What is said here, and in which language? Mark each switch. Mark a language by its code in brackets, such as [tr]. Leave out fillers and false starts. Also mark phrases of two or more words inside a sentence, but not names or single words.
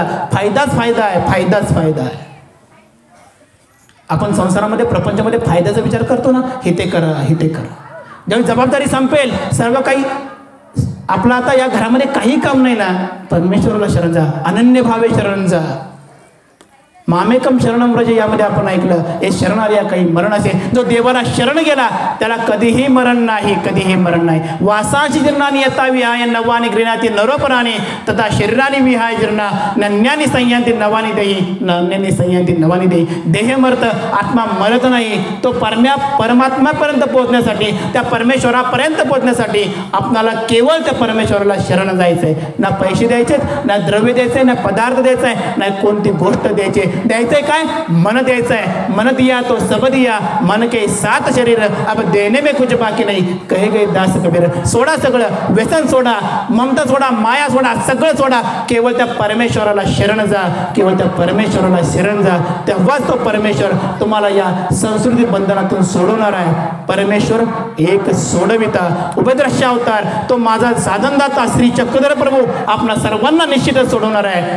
[mr] फायदाच फायदा आहे, फायदाच फायदा आहे. आपण संसारामध्ये, प्रपंचामध्ये फायद्याचा विचार करतो ना, हे ते करा, हे ते करा. ज्यावेळी जबाबदारी संपेल, सर्व काही आपलं, आता या घरामध्ये काही काम नाही ना, परमेश्वराला शरण जा, अनन्य भावे शरण जा. [sa] मामेकम शरणम व्रज, [mr] यामध्ये आपण ऐकलं, हे शरणार्या काही मरण असे. जो देवाला शरण गेला त्याला कधीही मरण नाही, कधीही मरण नाही. [sa] वासाची जीर्णानी यतावी आय नवानी गृणाती नरोपराणी तथा शरीरानी विहाय जीर्णा नन्यानी संयांती नवानी देई, नन्यानी संयांती नवानी देई. [mr] देह मरत, आत्मा मरत नाही. तो परमात्म्यापर्यंत पोहोचण्यासाठी, त्या परमेश्वरापर्यंत पोहोचण्यासाठी आपणाला केवळ त्या परमेश्वराला शरण जायचंय. ना पैसे द्यायचेत, ना द्रव्य द्यायचंय, ना पदार्थ द्यायचाय, ना कोणती गोष्ट द्यायची. द्यायचंय काय, मन द्यायचंय. [hi] मन दिया तो सब दिया, मन के सात शरीर, अब देने में कुछ बाकी नहीं, कहे गए दास कबीर. [mr] सोडा सगळं, व्यसन सोडा, ममता सोडा, माया सोडा, सगळं सोडा. केवळ त्या परमेश्वराला शरण जा, केवळ त्या परमेश्वराला शरण जा. तेव्हाच तो परमेश्वर तुम्हाला या संस्कृती बंधनातून सोडवणार आहे. परमेश्वर एक सोडविता, उपद्रश्य अवतार, तो माझा साधनदाता श्री चक्रधर प्रभू आपणा सर्वांना निश्चितच सोडवणार आहे.